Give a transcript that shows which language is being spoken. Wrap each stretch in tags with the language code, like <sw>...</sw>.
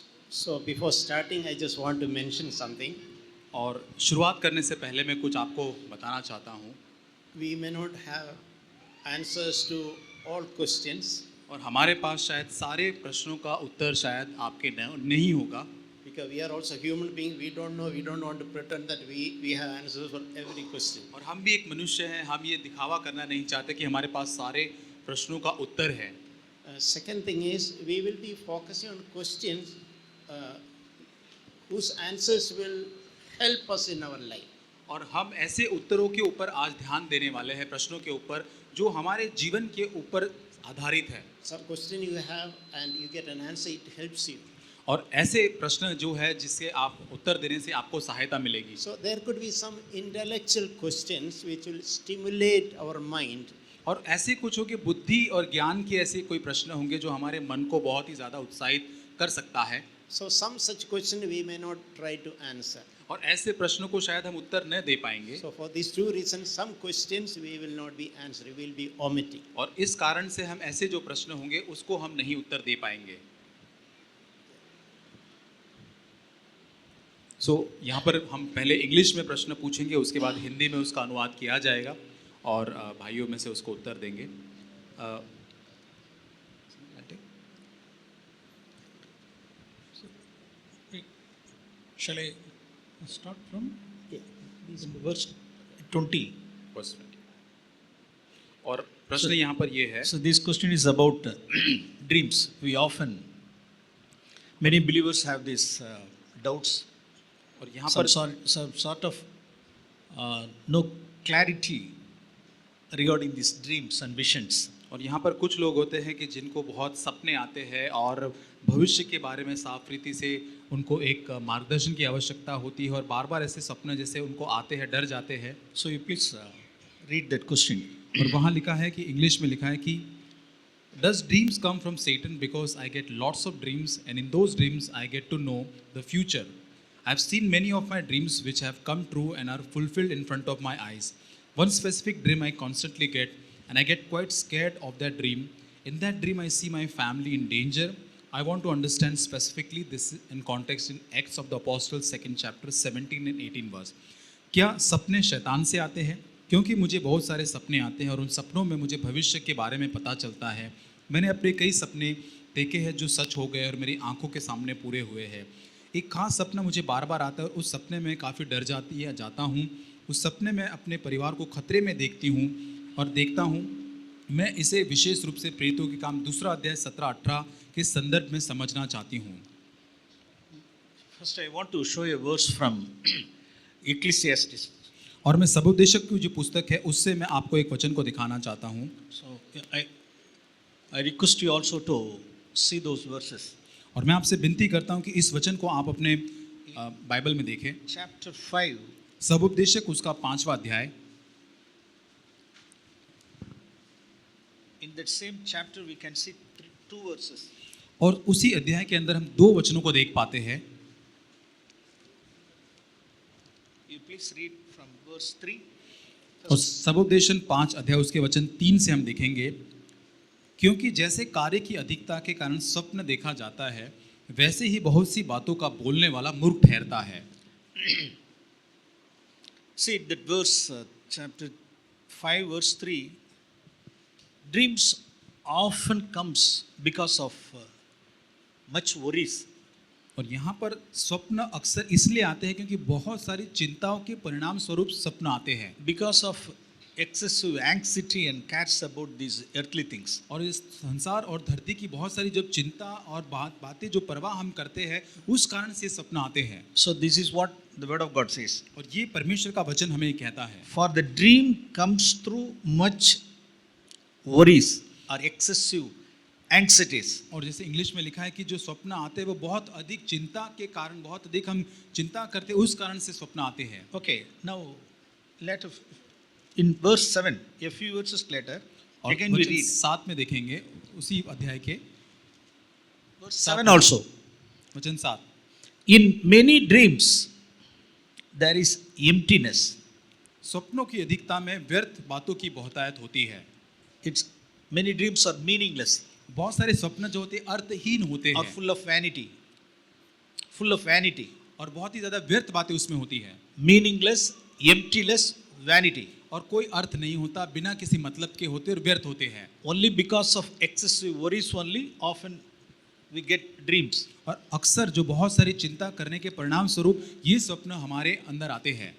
<en>So before starting, I just want to mention something.</en> <hi>और शुरुआत करने से पहले मैं कुछ आपको बताना चाहता हूँ।</hi> <en>We may not have answers to all questions</en> <hi>और हमारे पास शायद सारे प्रश्नों का उत्तर शायद आपके नहीं होगा,</hi> <en>because we are also human beings. We don't know. We don't want to pretend that we have answers for every question.</en> <hi>और हम भी एक मनुष्य हैं। हम ये दिखावा करना नहीं चाहते कि हमारे पास सारे प्रश्नों का उत्तर है।</hi> <en>Second thing is we will be focusing on questions uh, whose answers will help us in our life.</en> <hi>और हम ऐसे उत्तरों के ऊपर आज ध्यान देने वाले हैं, प्रश्नों के ऊपर जो हमारे जीवन के ऊपर आधारित है।</hi> <en>Some question you have and you get an answer, it helps you.</en> <hi>और ऐसे प्रश्न जो है जिससे आप उत्तर देने से आपको सहायता मिलेगी।</hi> <en>So there could be some intellectual questions which will stimulate our mind.</en> <hi>और ऐसे कुछ होंगे, बुद्धि और ज्ञान के ऐसे कोई प्रश्न होंगे जो हमारे मन को बहुत ही ज़्यादा उत्साहित कर सकता है।</hi> <en>So some such question we may not try to answer.</en> <hi>और ऐसे प्रश्नों को शायद हम उत्तर न दे पाएंगे।</hi> <en>So for these two reasons, some questions we will not be answering, we will be omitting.</en> <hi>और इस कारण से हम ऐसे जो प्रश्न होंगे उसको हम नहीं उत्तर दे पाएंगे। यहाँ पर हम पहले इंग्लिश में प्रश्न पूछेंगे, उसके बाद हिंदी में उसका अनुवाद किया जाएगा और भाइयों में से उसको उत्तर देंगे।</hi> <en>Shall I start from verse 20? Verse 20.</en> <hi>और प्रश्न यहाँ पर ये है।</hi> <en>So this question is about dreams. Many believers have these doubts.</en> <hi>और यहाँ</hi> <en>Some</en> <hi>पर</hi> <en>sort of no clarity regarding these dreams and visions.</en> <hi>और यहाँ पर कुछ लोग होते हैं कि जिनको बहुत सपने आते हैं और भविष्य के बारे में साफ रीति से उनको एक मार्गदर्शन की आवश्यकता होती है और बार बार ऐसे सपने जैसे उनको आते हैं, डर जाते हैं।</hi> <en>So you please read that question.</en> <hi>और वहाँ लिखा है कि इंग्लिश में लिखा है कि</hi> <en>Does dreams come from Satan? Because I get lots of dreams and in those dreams I get to know the future. I've seen many of my dreams which have come true and are fulfilled in front of my eyes. One specific dream I constantly get and I get quite scared of that dream. In that dream I see my family in danger. I want to understand specifically this in context in Acts of the Apostles 2nd chapter 17 and 18 verse.</en> <hi>क्या सपने शैतान से आते हैं? क्योंकि मुझे बहुत सारे सपने आते हैं और उन सपनों में मुझे भविष्य के बारे में पता चलता है। मैंने अपने कई सपने देखे हैं जो सच हो गए और मेरी आंखों के सामने पूरे हुए हैं। एक खास सपना मुझे बार बार आता है और उस सपने में काफ़ी डर जाता हूँ। उस सपने में अपने परिवार को खतरे में देखती हूँ और देखता हूँ। मैं इसे विशेष रूप से प्रेरितों के काम 2 अध्याय 17-18 के संदर्भ में समझना चाहती हूँ।</hi> <en>First I want to show a verse from Ecclesiastes.</en> <hi>और मैं सबोपदेशक की जो पुस्तक है उससे मैं आपको एक वचन को दिखाना चाहता हूँ।</hi> <en>So I request you also to see those verses.</en> <hi>और मैं आपसे विनती करता हूँ कि इस वचन को आप अपने बाइबल में देखें।</hi> <en>Chapter 5.</en> <hi>सबोपदेशक उसका 5वां अध्याय।</hi> <en>In that same chapter we can see 2 verses.</en> <hi>और उसी अध्याय के अंदर हम 2 वचनों को देख पाते हैं।</hi> <en>You please read from verse 3.</en> <hi>और सबोपदेशन 5 अध्याय उसके वचन 3 से हम देखेंगे। क्योंकि जैसे कार्य की अधिकता के कारण स्वप्न देखा जाता है, वैसे ही बहुत सी बातों का बोलने वाला मूर्ख ठहरता है।</hi> <en>See that verse, chapter 5 verse 3. Dreams often comes because of much worries.</en> <hi>और यहाँ पर स्वप्न अक्सर इसलिए आते हैं क्योंकि बहुत सारी चिंताओं के परिणाम स्वरूप स्वप्न आते हैं।</hi> <en>Because of excessive anxiety and cares about these earthly things.</en> <hi>और इस संसार और धरती की बहुत सारी जब चिंता और बातें जो परवाह हम करते हैं उस कारण से स्वप्न आते हैं।</hi> <en>So this is what the word of God says.</en> <hi>और ये परमेश्वर का वचन हमें कहता है।</hi> <en>For the dream comes through much worries or excessive anxieties.</en> <hi>और जैसे इंग्लिश में लिखा है कि जो स्वप्न आते हैं वो बहुत अधिक चिंता के कारण, बहुत अधिक हम चिंता करते हैं उस कारण से स्वप्न आते हैं।</hi> <en>Okay, now let us in verse 7, a few verses later, again we read</en> <hi>7 में देखेंगे उसी अध्याय के</hi> <en>verse 7 also.</en> <hi>वचन 7।</hi> <en>In many dreams there is emptiness.</en> <hi>स्वप्नों की अधिकता में व्यर्थ बातों की बहुतायत होती है।</hi> <en>It's many dreams are meaningless</en> <hi>बहुत सारे स्वप्न जो होते हैं अर्थहीन होते</hi> <en>or</en> <hi>हैं</hi> <en>full of vanity. full of vanity,</en> <hi>और बहुत ही ज्यादा व्यर्थ बातें उसमें होती है</hi> <en>meaningless, emptyless vanity.</en> <hi>और कोई अर्थ नहीं होता, बिना किसी मतलब के होते और व्यर्थ होते हैं।</hi> <en>Only because of excessive worries only often we get dreams.</en> <hi>और अक्सर जो बहुत सारी चिंता करने के परिणाम स्वरूप ये स्वप्न हमारे अंदर आते हैं।</hi>